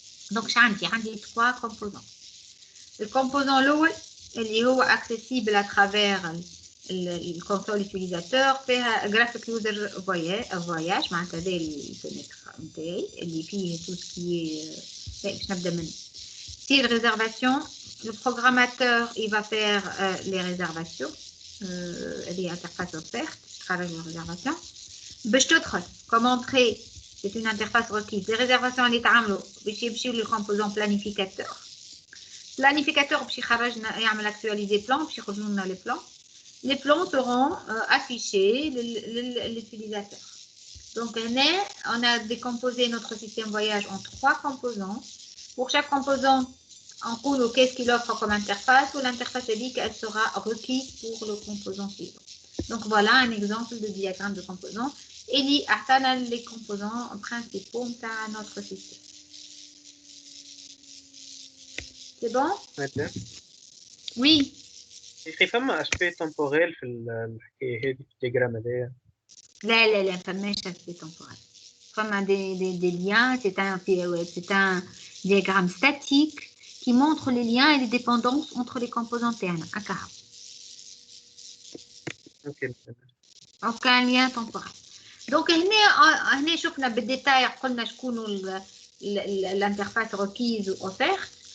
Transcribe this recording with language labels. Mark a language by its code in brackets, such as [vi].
[fr] Donc, j'ai trois composants. Le composant [ar] الأول اللي هو [fr] accessible à travers le console utilisateur فيها graphic user voyage [ar] معناتها هذا الفينيتر نتاعي اللي فيه [fr] tout ce qui est [ar] باش نبدا منه. [fr] Si réservation, le programmateur il va faire les réservations. Les interfaces offertes, travail de réservation. [ar] باش تدخل [fr] comme entrée, c'est une interface requise. Les réservations [ar] اللي تعملوا باش يمشيو للكومبوزون planificateur. Planificateur باش يخرجنا يعمل [fr] actualiser plan [ar] باش يخرجوا لنا [fr] les plans. Les plans seront affichés l'utilisateur. Donc on a décomposé notre système voyage en trois composants. Pour chaque composant, en cours, qu'est-ce qu'il offre comme interface, ou l'interface dit qu'elle sera requise pour le composant suivant. Donc voilà un exemple de diagramme de composants. Et il y a les composants principaux de notre système. C'est bon? Oui. [ar] في فما [fr] aspect temporel [ar] في الحكاية هذه في الدياجرام هذايا؟ لا فماش [fr] aspect temporel. Fama des liens, c'est un diagramme statique qui montre les liens et les dépendances entre les composants internes. Aucun lien temporel. Donc, [ar] هنا شفنا بالديتاي قلنا شكون [fr] l'interface requise ou offerte.